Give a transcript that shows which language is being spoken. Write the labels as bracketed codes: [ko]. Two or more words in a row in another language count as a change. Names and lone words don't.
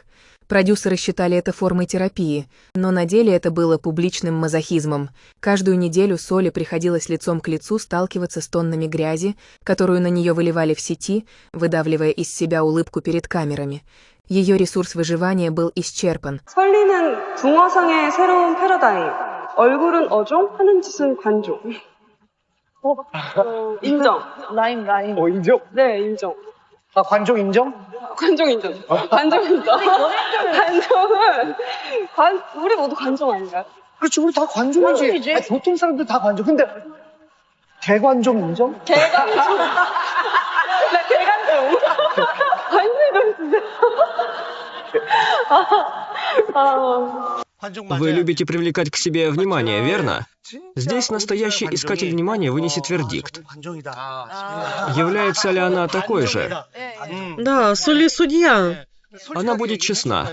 [ru] Продюсеры считали это формой терапии, но на деле это было публичным мазохизмом. Каждую неделю Соли приходилось лицом к лицу сталкиваться с тоннами грязи, которую на нее выливали в сети, выдавливая из себя улыбку перед камерами. Ее ресурс выживания был исчерпан. [ko] 설리는 중화성의 새로운 패러다임. 얼굴은 어종, 하는 짓은 관종. 인정. 라임. 인정? 네, 인정. 아, 관종 인정? 관종 인정. 관종 인정. 우리 모두 관종 아닌가요? 그렇지, 우리 다 관종이지. 아니, 보통 사람들 다 관종. 근데 대관종 인정? 대관종. 나 대관종. 관종 진짜. [ru] Вы любите привлекать к себе внимание, верно? Здесь настоящий искатель внимания вынесет вердикт. Является ли она такой же? Да, Соли судья. Она будет честна.